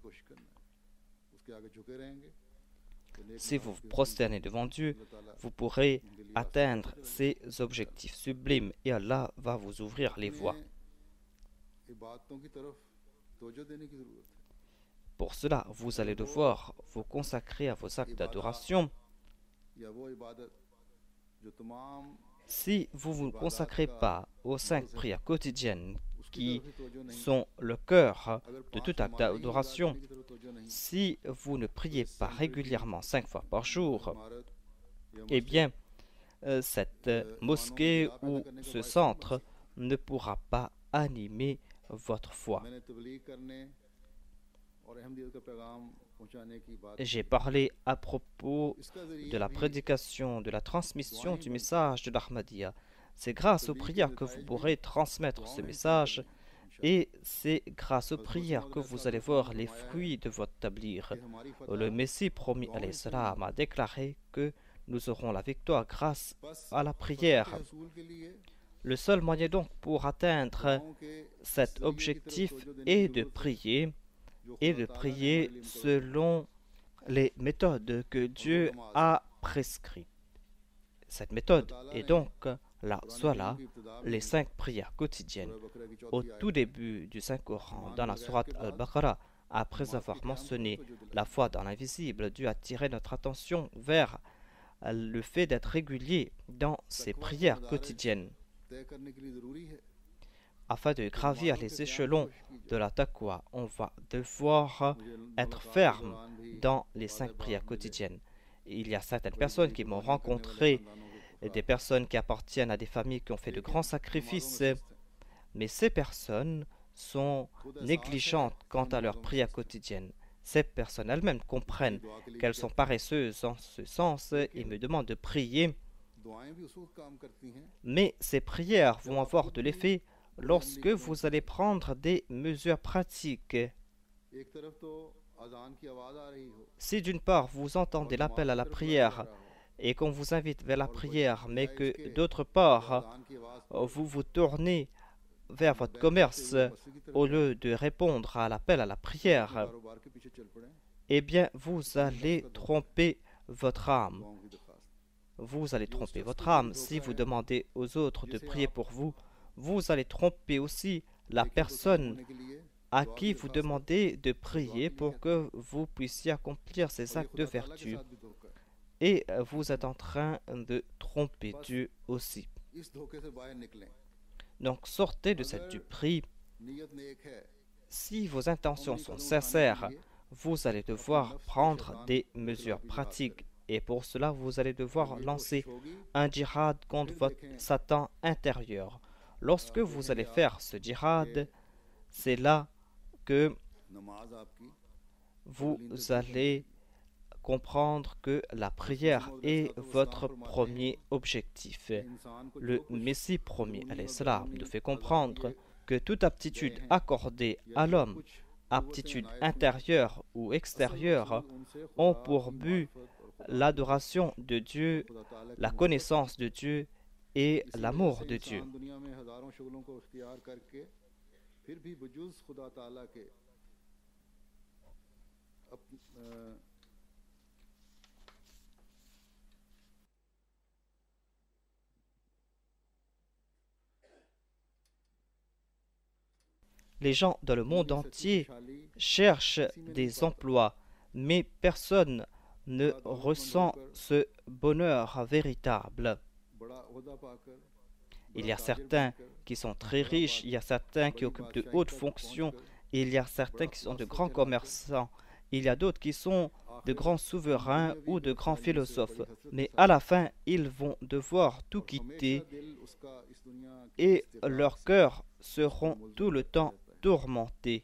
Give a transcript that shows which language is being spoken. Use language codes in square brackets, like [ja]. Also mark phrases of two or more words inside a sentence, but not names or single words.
[fr] Si vous vous prosternez devant Dieu, vous pourrez atteindre ces objectifs sublimes et Allah va vous ouvrir les voies. Pour cela, vous allez devoir vous consacrer à vos actes d'adoration. [ur] یا وہ عبادت جو تمام [fr] Si vous ne vous consacrez pas aux 5 prières quotidiennes [ur] اس کی [fr] qui [ur] طرف ہی توجہ نہیں, [fr] sont le cœur [ur] اگر [fr] de 5 tout acte [ur] ہماری ہی عبادت [fr] d'adoration, [ur] کی طرف توجہ نہیں, [fr] si vous ne priez pas régulièrement 5 fois par jour, [ur] عمارت یا [fr] eh [ur] مسجد [fr] bien, cette mosquée [ur] ایمانوں کو [fr] ou [ur] زندہ کرنے کا [fr] ce [ur] باعث نہیں بن [fr] centre [ur] سکتی. [fr] ne pourra pas animer votre foi. [ur] میں نے تبلیغ کرنے اور احمدیت کا پیغام پہنچانے کی بات [fr] J'ai parlé à propos [ur] اس کا [fr] de [ur] ذریعہ [fr] la [ur] بھی [fr] prédication, de la transmission du message de l'Ahmadiyya. C'est grâce aux prières que vous pourrez transmettre ce message et c'est grâce aux prières que vous allez voir les fruits de votre tablir. [ur] کہ ہماری [fr] Le [ur] فتح [fr] Messie promis [ar] عليه السلام [fr] a déclaré que nous aurons la victoire grâce [ur] بس [fr] à la [ur] فتح [fr] prière. [ur] کے حصول کے لیے [fr] Le seul moyen donc pour atteindre [ur] دعاؤں کے [fr] cet [ur] ذریعے کی طرف [fr] objectif [ur] توجہ دینے [fr] est [ur] کی [fr] de [ur] ضرورت ہے, [fr] prier [ur] جو [fr] et [ur] خدا [fr] de [ur] تعالیٰ نے [fr] prier [ur] ہمارے لیے مقرر [fr] selon les méthodes que Dieu a prescrites. Cette méthode est donc la Salah, les 5 prières quotidiennes. [ur] سورہ بقرہ کی [fr] Au [ur] چوتھی آیت [fr] tout début du Saint-Coran, dans la sourate Al-Baqarah, après avoir mentionné la foi dans l'invisible, Dieu a tiré notre attention vers le fait d'être régulier dans ses prières quotidiennes. [ur] طے کرنے کے لیے ضروری ہے [fr] Afin de gravir les échelons de la taqwa, on va devoir [ur] مجھے [fr] être [ur] ملاقات کے [fr] ferme [ur] دوران بھی [fr] dans les 5 prières quotidiennes. Il y a certaines personnes qui m'ont rencontré, des personnes qui appartiennent à des familles qui ont fait de grands sacrifices, mais ces personnes sont négligentes quant à leurs prières quotidiennes. Ces personnes elles-mêmes comprennent qu'elles sont paresseuses en ce sens et me demandent de prier, [ur] دعائیں بھی اس وقت کام کرتی ہیں [fr] mais ces prières vont avoir de l'effet lorsque vous allez prendre des mesures pratiques. [ur] ایک طرف تو اذان کی آواز آ رہی ہو [fr] Si d'une part vous entendez l'appel à la prière et qu'on vous invite vers la prière, mais que d'autre part [ur] اذان کی آواز [fr] vous vous tournez vers votre commerce au lieu de répondre à l'appel à la prière, [ur] کاروبار کے پیچھے چل پڑے [fr] eh bien vous allez tromper votre âme. [ur] دعاؤں کی درخواست [fr] Vous allez tromper votre âme. Si vous demandez aux autres de prier pour vous, vous allez tromper aussi la personne [ur] ہونے کے لیے [fr] à qui vous demandez de prier pour que vous puissiez accomplir ces actes de [ur] خدا تعالیٰ کے [fr] vertu. [ur] ساتھ بھی دھوکا ہے [fr] Et vous êtes en train de tromper Dieu aussi. [ur] اس دھوکے سے باہر نکلیں [fr] Donc sortez de cette duperie. [ur] نیت نیک ہے [fr] Si vos intentions sont sincères, vous allez devoir prendre des mesures pratiques. Et pour cela, vous allez devoir lancer un djihad contre votre Satan intérieur. Lorsque vous allez faire ce djihad, c'est là que [ur] نماز آپ کی [fr] vous allez comprendre que la prière est votre premier objectif. [ur] انسان کو [fr] Le Messie promis, [ar] عليه السلام, [fr] nous fait comprendre que toute aptitude accordée à l'homme, aptitude intérieure ou extérieure, ont pour but l'adoration de Dieu, la connaissance de Dieu et l'amour de Dieu. [ur] دنیا میں ہزاروں شغلوں کو اختیار کرکے پھر بھی بجز خدا تعالیٰ کے [fr] Les gens dans le monde entier cherchent des emplois, mais personne ne ressent ce bonheur véritable. [ur] بڑا عہدہ پا کر [fr] Il y a certains qui sont très riches, il y a certains qui occupent de hautes fonctions, il y a certains qui sont de grands commerçants, il y a d'autres qui sont de grands souverains ou de grands philosophes. Mais à la fin, ils vont devoir tout quitter et leurs cœurs seront tout le temps tourmentés.